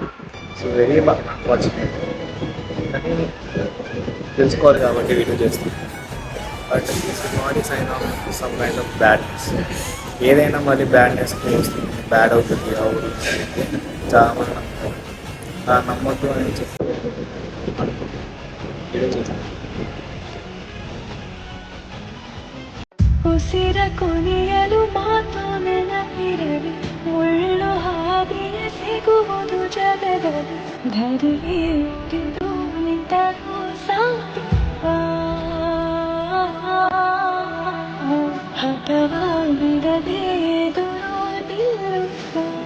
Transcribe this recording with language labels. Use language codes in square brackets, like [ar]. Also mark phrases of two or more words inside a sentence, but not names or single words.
[en] So very unfortunate. [te] కానీ తెలుసుకోవాలి కాబట్టి వీడియో చేస్తాం. [en] But this is not a sign of some kind of badness. [te] ఏదైనా మళ్ళీ బ్యాడ్నెస్కి వస్తుంది, బ్యాడ్ అవుతుంది అవును చాలా మంది నమ్ముతారు. నమ్మొద్దు అని చెప్పి వీడియో చేస్తాం. [kn] ಉಸಿರ ಕೊನೆಯಲು ಮಾತು ನೆನಪಿರಲಿ, ಮುಳ್ಳು ಹಾದಿಯ ಸಿಗುವುದು ಜಗದಲ್ಲಿ, ಧರೆಯೇರಿದು ನಿಂತರೂ ಸಾಕು, ಹಠವಾ ಬಿಡದೆ ಎದುರು ನಿಲ್ಲುತ್ತಾ.